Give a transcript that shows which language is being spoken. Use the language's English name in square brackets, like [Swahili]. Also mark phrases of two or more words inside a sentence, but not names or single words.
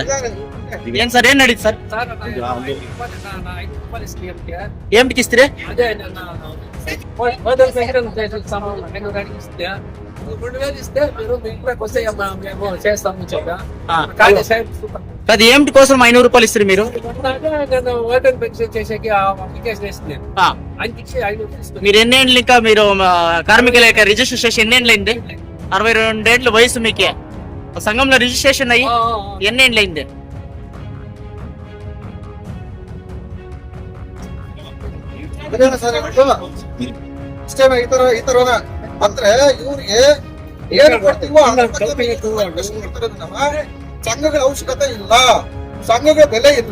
[Kannada] ಏನ್ ಸರ್ ಏನ್ ನಡೀತು ಸರ್? ಏನ್ ಕಿಸ್ತೀರಿ? [Telugu] అది ఏమిటి కోసం 500 రూపాయలు ఇస్తారు మీరు? మీరు ఎన్నేళ్ళు ఇంకా మీరు కార్మిక లేక రిజిస్ట్రేషన్ ఎన్నేళ్ళు అయింది? 62 ఏళ్ళు వయసు మీకే. సంఘంలో రిజిస్ట్రేషన్ అయ్యి ఎన్నేళ్ళు అయింది? [Kannada] ಅಂದ್ರೆ ಇವ್ರಿಗೆ ಏನು ಕೊಡ್ತೀವೋ ಸಂಘಗಳ ಅವಶ್ಯಕತೆ ಇಲ್ಲ, ಸಂಘಗಳ ಬೆಲೆ ಇಲ್ಲ.